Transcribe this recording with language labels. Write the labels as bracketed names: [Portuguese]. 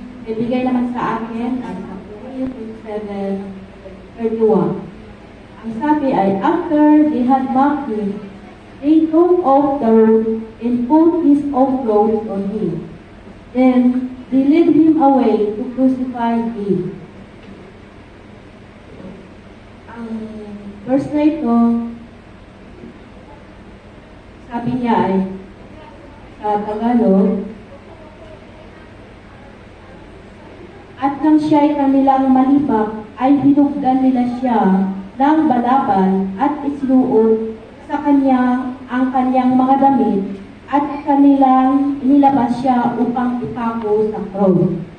[Filipino] Ibigay naman sa akin ang Matthew 27:31. Ang sabi ay, [English] after they had mocked him, they took off the robe and put his own clothes on him. Then they led him away to crucify him. [Filipino] Ang verse na ito, sabi niya ay, sa Tagalog, at nang siya'y kanilang malibak, ay hinugdan nila siya ng balaban at isinuot sa kanya ang kanyang mga damit at kanilang inilabas siya upang ipako sa cross.